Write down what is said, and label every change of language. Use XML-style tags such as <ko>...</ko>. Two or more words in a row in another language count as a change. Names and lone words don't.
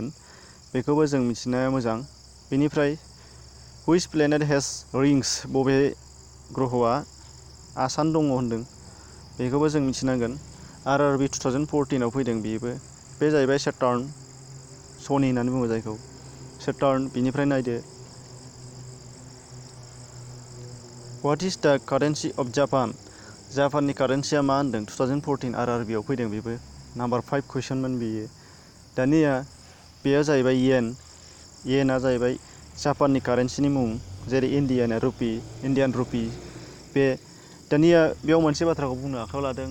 <brx>बेखौबो जों मिथिनाया मोजां। बेनिफ्राय</brx> <en>which planet has rings.</en> <brx>बबे ग्रहआ आसान दङ होनदों। बेखौबो जों मिथिनांगोन। आरआरबि 2014आव फैदों बेबो। बे जाहैबाय सेटार्न, सनि होननानै बुङो जायखौ सेटार्न। बिनिफ्राय नायदो</brx> <en>what is the currency of Japan.</en> <brx>जापाननि कारेन्सिया मा होनदों। 2014 आरआरबिआव फैदों बेबो। नाम्बार 5 कुइसनमोन बेयो। दानिया बेयो जाहैबाय येन। येनआ जाहैबाय जापाननि कारेन्सिनि मुं, जेरै</brx> <en>Indian rupee.</en> <brx>बे दानिया बेयाव मोनसे बाथ्राखौ बुंनो आखायाव लादों।</brx>